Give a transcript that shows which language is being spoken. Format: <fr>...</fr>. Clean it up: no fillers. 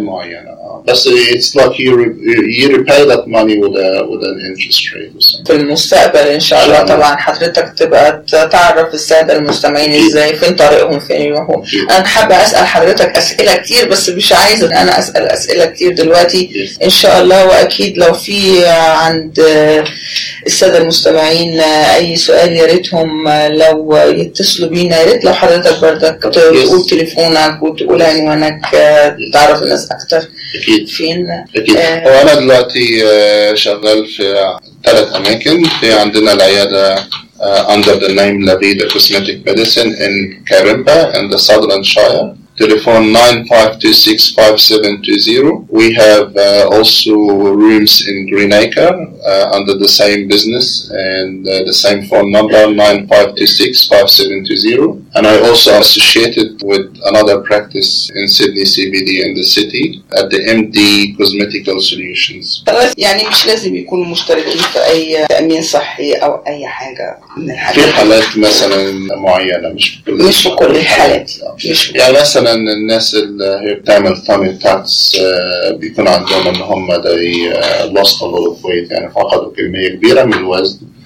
<ar>معينة، بس</ar> <en>it's like you repay that money with an interest rate.</en> <ar>في المستقبل ان شاء الله طبعا حضرتك تبقى تعرف السادة المستمعين ازاي، فين طريقهم، فين يومهم. انا حابة اسأل حضرتك اسئلة كتير بس مش عايز ان انا اسأل اسئلة كتير دلوقتي. ان شاء الله، واكيد لو في عند السادة المستمعين اي سؤال ياريتهم لو يتصلوا بينا، ياريت لو حضرتك بردك تقول تليفونك وتقول عنوانك تعرف الناس اكتر. أكيد. فين؟ أكيد. وأنا دلوقتي شغال في ثلاث أماكن. في عندنا العيادة</ar> <en>under the name Lavida Cosmetic Medicine in Karimba in the Southern Shire. Telephone 952-65720. We have also rooms in Greenacre under the same business and the same phone number 952-65720. And I also associated with another practice in Sydney CBD in the city at the MD Cosmetical Solutions.</en> <ar>يعني مش لازم يكونوا مشتركين في أي تأمين صحي أو أي حاجة من الحالات. في حالات مثلا معينة، مش في كل الحالات. يعني مثلا الناس اللي هي بتعمل</ar> <en>tummy tucks</en> <ar>بيكون عندهم ان هم</ar> <en>they lost a lot of weight،</en> <ar>يعني فقدوا كمية كبيرة من الوزن.</ar>